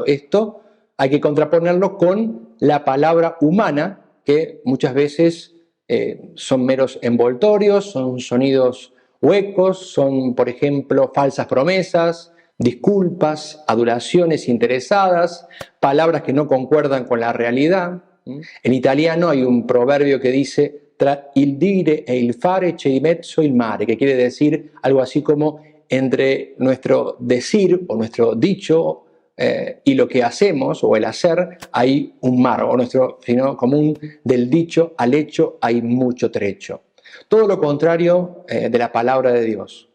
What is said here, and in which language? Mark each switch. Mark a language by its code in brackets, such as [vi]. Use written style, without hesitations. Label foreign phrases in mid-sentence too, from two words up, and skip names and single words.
[es] Esto hay que contraponerlo con la palabra humana, que muchas veces son meros envoltorios, son sonidos huecos, son, por ejemplo, falsas promesas, disculpas, adulaciones interesadas, palabras que no concuerdan con la realidad. En italiano hay un proverbio que dice [it] tra il dire e il fare c'è di mezzo il mare, [es] que quiere decir algo así como entre nuestro decir o nuestro dicho y lo que hacemos o el hacer hay un mar, o nuestro sino común del dicho al hecho hay mucho trecho. Todo lo contrario de la palabra de Dios.